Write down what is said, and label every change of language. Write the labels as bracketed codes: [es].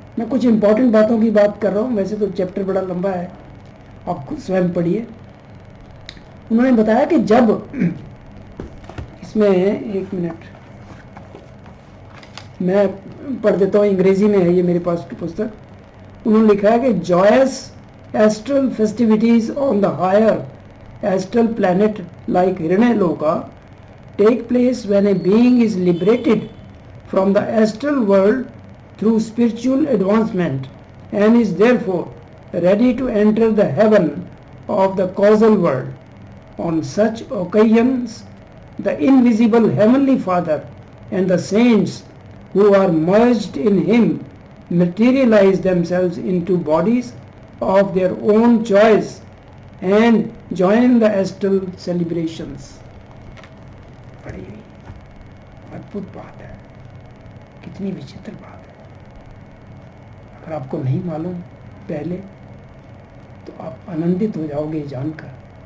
[hi] मैं कुछ इंपॉर्टेंट बातों की बात कर रहा हूँ, वैसे तो चैप्टर बड़ा लंबा है, आप खुद स्वयं पढ़िए। उन्होंने बताया कि जब, इसमें 1 मिनट मैं पढ़ देता हूँ, अंग्रेजी में है ये मेरे पास की पुस्तक। उन्होंने लिखा है कि [en] Joyous astral festivities on the higher astral planet like Hiranyaloka take place when a being is liberated from the astral world through spiritual advancement and is therefore ready to enter the heaven of the causal world. On such occasions, the invisible Heavenly Father and the saints who are merged in Him materialize themselves into bodies of their own choice and join the astral celebrations. [hi] बड़ी अद्भुत बात है, कितनी विचित्र बात है। अगर आपको नहीं मालूम पहले तो आप आनंदित हो जाओगे जानकर।